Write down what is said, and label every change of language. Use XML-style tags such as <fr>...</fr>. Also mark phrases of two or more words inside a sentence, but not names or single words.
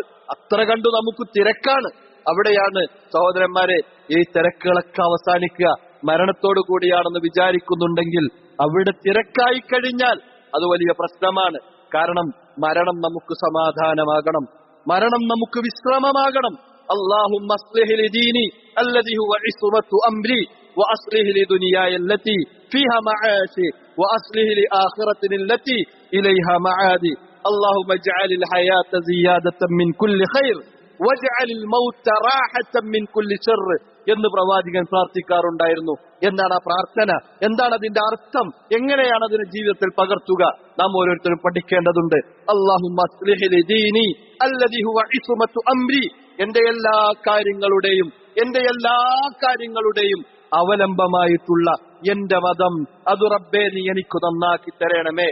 <ml>അത്ര കണ്ടു നമുക്ക് തിരക്കാണ്. അവിടെയാണ് സഹോദരന്മാരെ ഈ തിരക്കുകളൊക്കെ അവസാനിക്കുക മരണത്തോടു കൂടിയാണെന്ന് വിചാരിക്കുന്നുണ്ടെങ്കിൽ അവിടെ തിരക്കായി കഴിഞ്ഞാൽ അത് വലിയ പ്രശ്നമാണ്. കാരണം മരണം നമുക്ക് സമാധാനമാകണം, മരണം നമുക്ക് വിശ്രമമാകണം.</ml> <ar>اللهم اصلح لي ديني الذي هو عصمة أمري وأصلح لي دنياي التي فيها معاشي وأصلح لي آخرتي التي إليها معادي اللهم اجعل الحياة زيادة من كل خير واجعل الموت راحة من كل شر</ar> <ml>എന്ന് പ്രവാചകൻ പ്രാർത്ഥിക്കാറുണ്ടായിരുന്നു. എന്താണ് ആ പ്രാർത്ഥന? എന്താണ് അതിന്റെ അർത്ഥം? എങ്ങനെയാണ് അതിനെ ജീവിതത്തിൽ പകർത്തുക? നാം ഓരോരുത്തരും പഠിക്കേണ്ടതുണ്ട്.</ml> <ar>اللهم أصلح لي ديني الذي هو عصمة أمري,</ar> <ml>എന്റെ എല്ലാ കാര്യങ്ങളുടെയും അവലംബമായിട്ടുള്ള എന്റെ മതം അത് റബ്ബേ നീ എനിക്ക് നന്നാക്കി തരണമേ.</ml>